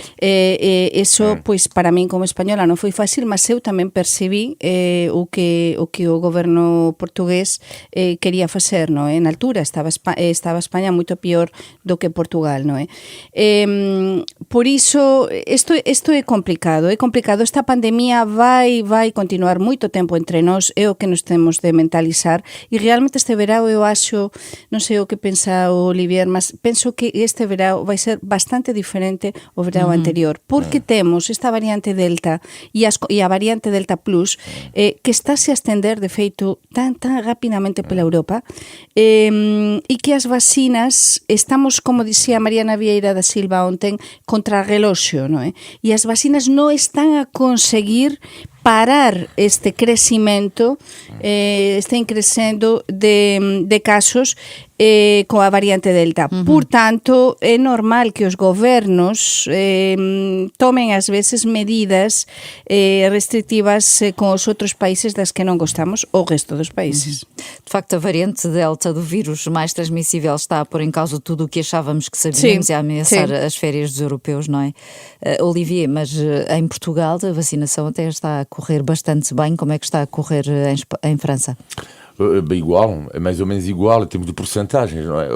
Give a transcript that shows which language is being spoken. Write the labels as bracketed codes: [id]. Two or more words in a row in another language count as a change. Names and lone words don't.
[gl] Eso, pois, para min como española non foi fácil, mas eu tamén percibí o que o goberno portugués quería facer, non é? Na altura estaba España moito pior do que Portugal, non é? Por iso isto é complicado, esta pandemia vai continuar moito tempo entre nós, é o que nos temos de mentalizar, e realmente este verão eu acho, non sei o que pensa o Olivier, mas penso que este verão vai ser bastante diferente ao verão anterior, porque temos esta variante Delta e a variante Delta Plus que estáse a estender de feito tan rapidamente pela Europa, e que as vacinas estamos, como dicía Mariana Vieira da Silva ontem, contra reloxo, non é? E as vacinas non están a conseguir parar este crecimento, estén crecendo de casos coa variante Delta. Por tanto, é normal que os gobernos tomen ás veces medidas restrictivas con os outros países das que non gostamos, o resto dos países. [pt] De facto, a variante Delta do vírus mais transmissível está a pôr em causa tudo o que achávamos que sabíamos e a ameaçar as férias dos europeus, não é? Olivier, mas em Portugal a vacinação até está a correr bastante bem. Como é que está a correr em França? Bem igual, é mais ou menos igual em termos de porcentagens, não é?